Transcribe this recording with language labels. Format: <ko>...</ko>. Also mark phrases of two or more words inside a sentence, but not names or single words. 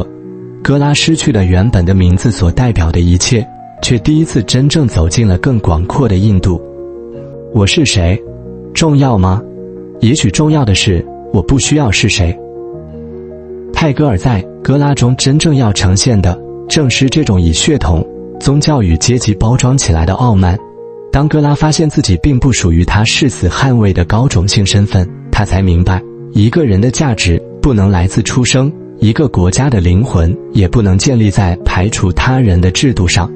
<zh>哥拉失去了原本的名字所代表的一切，卻第一次真正走進了更廣闊的印度。我是誰？重要嗎？也許重要的是，我不需要是誰。泰戈爾在《哥拉》中真正要呈現的，正是這種以血統、宗教與階級包裝起來的傲慢。當哥拉發現自己並不屬於他誓死捍衛的高種姓身份，他才明白，一個人的價值不能來自出生，一個國家的靈魂也不能建立在排除他人的制度上。</zh>